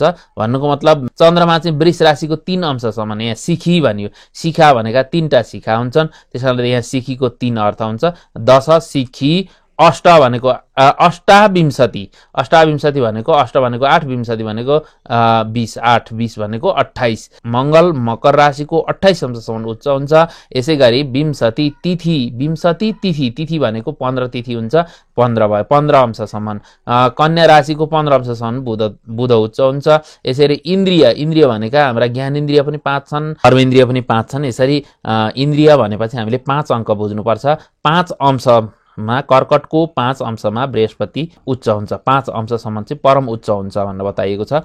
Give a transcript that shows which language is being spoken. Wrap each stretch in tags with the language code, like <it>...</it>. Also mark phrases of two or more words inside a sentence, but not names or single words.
<ne>भन्नुको मतलब चन्द्रमा चाहिँ वृष राशिको 3 अंशसम्म, यहाँ सिखी भनियो, शिखा भनेका 3टा शिखा हुन्छन्, त्यसकारणले यहाँ सिखीको 3 अर्थ हुन्छ। 10 सिखी, अष्ट भनेको अष्टाविंशति, अष्टाविंशति भनेको अष्ट भनेको 8, विंशति भनेको 20, 8 20 भनेको 28। मंगल मकर राशिको 28 अंशसम्म उच्च हुन्छ। यसै गरी विंशति तिथि, विंशति तिथि, तिथि भनेको 15 तिथि हुन्छ, 15 भयो, 15 अंशसम्म। कन्या राशिको 15 अंशसम्म बुध उच्च हुन्छ। यसरी इन्द्रिय, इन्द्रिय भनेका हाम्रा ज्ञानेन्द्रिय पनि 5 छन्, कर्मेन्द्रिय पनि 5 छन्। यसरी इन्द्रिय भनेपछि हामीले 5 अङ्क बुझ्नुपर्छ। 5 अंशमा कर्कटको 5 अंशमा बृहस्पति उच्च हुन्छ, 5 अंशसम्म चाहिँ परम उच्च हुन्छ भनेर बताइएको छ।</ne>